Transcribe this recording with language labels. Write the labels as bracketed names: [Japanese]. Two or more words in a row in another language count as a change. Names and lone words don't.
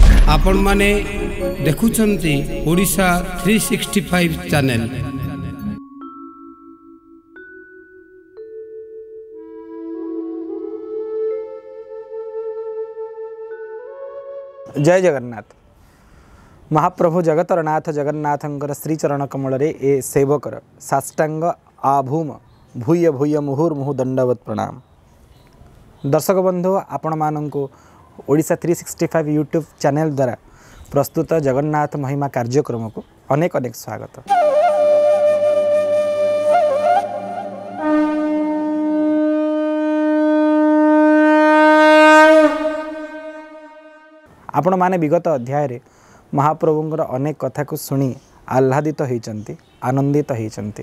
[Odia] ଆପଣ ମାନେ ଦେଖୁଛନ୍ତି ଓଡ଼ିଶା 365 ଚ୍ୟାନେଲ। ଜୟ ଜଗନ୍ନାଥ। ମହାପ୍ରଭୁ ଜଗତର ନାଥ ଜଗନ୍ନାଥଙ୍କର ଶ୍ରୀଚରଣ କମଳ ରେ ଏ ସେବକର ସାଷ୍ଟାଙ୍ଗ ଆଭୂମ ଭୂୟ ଭୂୟ ମୁହୁର୍ମୁହୁ ଦଣ୍ଡବତ ପ୍ରଣାମ। ଦର୍ଶକ ବନ୍ଧୁ ଆପଣ ମାନଙ୍କୁ ଓଡ଼ିଶା 365 [English] YouTube channel [Odia] ଦ୍ୱାରା ପ୍ରସ୍ତୁତ ଜଗନ୍ନାଥ ମହିମା କାର୍ଯ୍ୟକ୍ରମ କୁ ଅନେକ ଅନେକ ସ୍ୱାଗତ। ଆପଣ ମାନେ ବିଗତ ଅଧ୍ୟାୟ ରେ ମହାପ୍ରଭୁଙ୍କର ଅନେକ କଥା କୁ ଶୁଣି ଆହ୍ଲାଦିତ ହୋଇଛନ୍ତି, ଆନନ୍ଦିତ ହୋଇଛନ୍ତି।